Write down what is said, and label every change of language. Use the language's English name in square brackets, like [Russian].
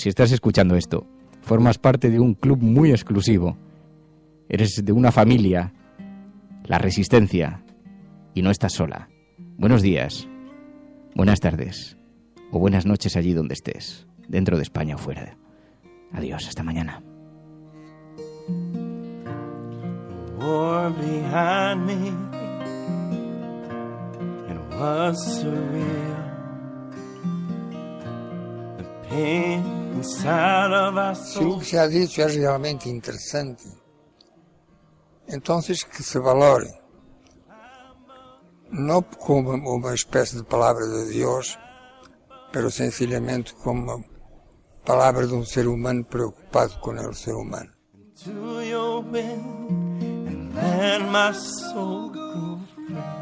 [Spanish] Si estás escuchando esto, formas parte de un club muy exclusivo. Eres de una familia, La Resistencia, y no estás sola. Buenos días, buenas tardes o buenas noches allí donde estés, dentro de España o fuera. Adiós, hasta mañana. [English] War behind me, it was surreal. The pain inside of our [Spanish] Si lo que se ha dicho es realmente interesante, entonces que se valore, no como una especie de palabra de Dios, pero sencillamente como palabra de un ser humano preocupado con el ser humano. [English] To your will, and let my soul go free.